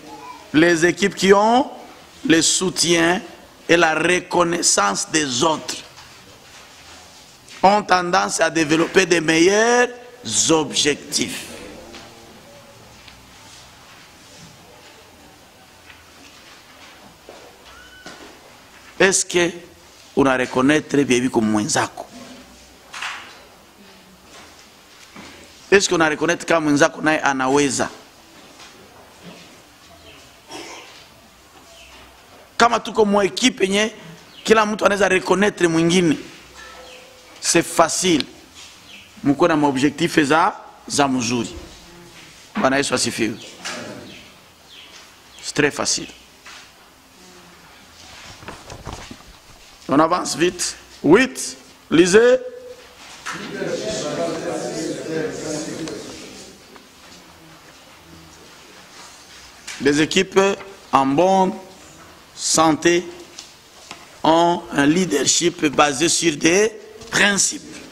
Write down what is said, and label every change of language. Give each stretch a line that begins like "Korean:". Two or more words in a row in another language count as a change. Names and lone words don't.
French: Les équipes qui ont le soutien et la reconnaissance des autres ont tendance à développer de meilleurs objectifs. Est-ce que on a reconnaître bibi comme mwenzako? Est-ce qu'on a reconnaître
Swahili: kama mwenzako naye anaweza? Kama tuko mwa equipe yenye kila mtu anaweza reconnaître mwingine,
French: c'est facile.
Swahili: Mko na objectif za mzuri. Bwana Yesu asifiwe.
French: C'est très facile. On avance vite. 8. Lisez. Les équipes en bonne santé ont un leadership basé sur des principes.